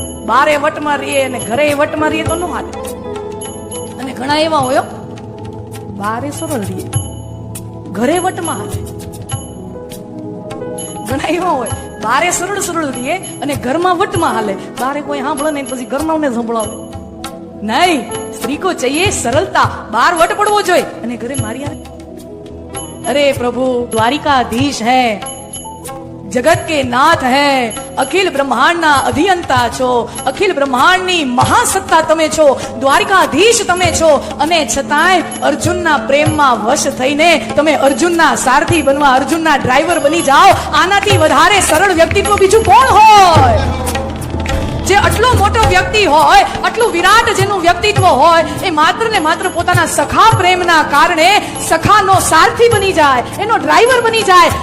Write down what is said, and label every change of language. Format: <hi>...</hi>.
<gu>બારે વટમાં રહીએ અને ઘરે વટમાં રહીએ તો ન હાલે. અને ઘણા એવા હોય બારે સરળ રહીએ ઘરે વટમાં હાલે. ઘણા એવા હોય બારે સરળ સરળ રહીએ અને ઘરમાં વટમાં હાલે. બારે કોઈ સાંભળે નહીં પછી ઘરમાં ને સંભળાવે નહીં. સ્ત્રી કો ચાહીએ સરળતા, બાર વટ પડવો જોઈએ અને ઘરે મારી હારે.</gu> <hi>अरे प्रभु द्वारिकाधीश है, जगत के नाथ है, अखिल ब्रह्मांड ना अधियंता</hi> <gu>છો, अखिल ब्रह्मांड ની મહાસત્તા તમે છો,</gu> <hi>દ્વારિકાધીશ તમે છો.</hi> <gu>અને છતાંય અર્જુનના પ્રેમમાં વશ થઈને તમે અર્જુનના સારથી બનવા, અર્જુનના ડ્રાઈવર બની જાઓ. આનાથી વધારે સરળ વ્યક્તિત્વ બીજું કોણ હોય? જે આટલો મોટો વ્યક્તિ હોય, આટલું વિરાટ જેનું વ્યક્તિત્વ હોય, એ માત્ર ને માત્ર પોતાના સખા પ્રેમના કારણે સખાનો સારથી બની જાય, એનો ડ્રાઈવર બની જાય.</gu>